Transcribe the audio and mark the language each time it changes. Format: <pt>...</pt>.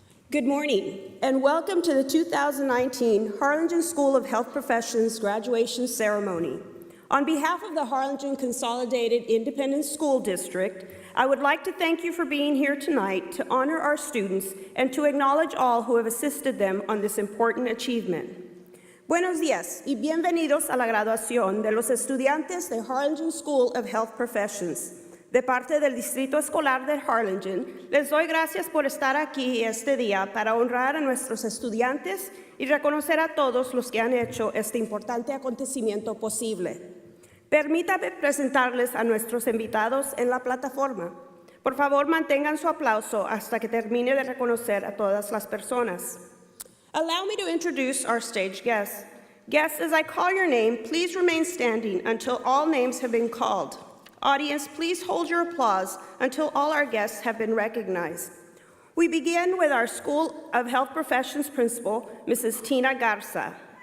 <en>Good morning, and welcome to the 2019 Harlingen School of Health Professions graduation ceremony. On behalf of the Harlingen Consolidated Independent School District, I would like to thank you for being here tonight to honor our students and to acknowledge all who have assisted them on this important achievement.</en> <es>Buenos días y bienvenidos a la graduación de los estudiantes de Harlingen School of Health Professions. De parte del Distrito Escolar de Harlingen, les doy gracias por estar aquí este día para honrar a nuestros estudiantes y reconocer a todos los que han hecho este importante acontecimiento posible. Permítame presentarles a nuestros invitados en la plataforma. Por favor, mantengan su aplauso hasta que termine de reconocer a todas las personas.</es> <en>Allow me to introduce our stage guests. Guests, as I call your name, please remain standing until all names have been called. Audience, please hold your applause until all our guests have been recognized. We begin with our School of Health Professions Principal, Mrs. Tina Garza.</en>